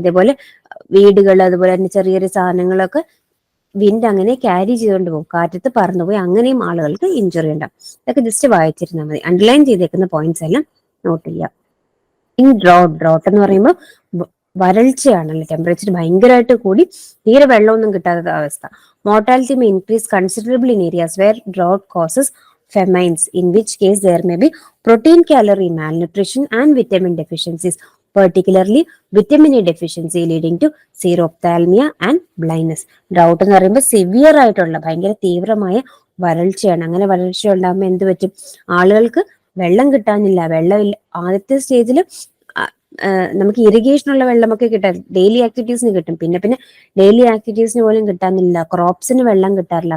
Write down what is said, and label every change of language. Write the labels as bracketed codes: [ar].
[ml] അതേപോലെ വീടുകൾ, അതുപോലെ തന്നെ ചെറിയ ചെറിയ സാധനങ്ങളൊക്കെ വിൻഡ് അങ്ങനെ ക്യാരി ചെയ്തുകൊണ്ട് പോകും, കാറ്റത്ത് പറന്നുപോയി, അങ്ങനെയും ആളുകൾക്ക് ഇഞ്ചുറി ഉണ്ടാവും. ഇതൊക്കെ ജസ്റ്റ് വായിച്ചിരുന്നാൽ മതി. അണ്ടർലൈൻ ചെയ്തേക്കുന്ന പോയിന്റ്സ് എല്ലാം നോട്ട് ചെയ്യാം. ഇൻ ഡ്രോട്ട് എന്ന് പറയുമ്പോൾ വരൾച്ചയാണല്ലോ, ടെമ്പറേച്ചർ ഭയങ്കരമായിട്ട് കൂടി തീരെ വെള്ളമൊന്നും കിട്ടാത്ത അവസ്ഥ. [en] Mortality may increase considerable in areas where drought causes famines, in which case there may be protein calorie malnutrition and vitamin deficiencies, particularly vitamin A deficiency leading to xerophthalmia and blindness. [ml] Drought എന്ന് പറയുമ്പോൾ severe ആയിട്ടുള്ള ഭയങ്കര തീവ്രമായ വരൾച്ചയാണ്. അങ്ങനെ വരൾച്ച ഉണ്ടാകുമ്പോൾ എന്ത് പറ്റും? ആളുകൾക്ക് വെള്ളം കിട്ടാനില്ല, വെള്ളമില്ല. ആദ്യത്തെ സ്റ്റേജിൽ നമുക്ക് ഇറിഗേഷനുള്ള വെള്ളമൊക്കെ കിട്ടാൻ ഡെയിലി ആക്ടിവിറ്റീസിന് കിട്ടും. പിന്നെ പിന്നെ ഡെയിലി ആക്ടിവിറ്റീസിന് പോലും കിട്ടാനില്ല, ക്രോപ്സിന് വെള്ളം കിട്ടാറില്ല.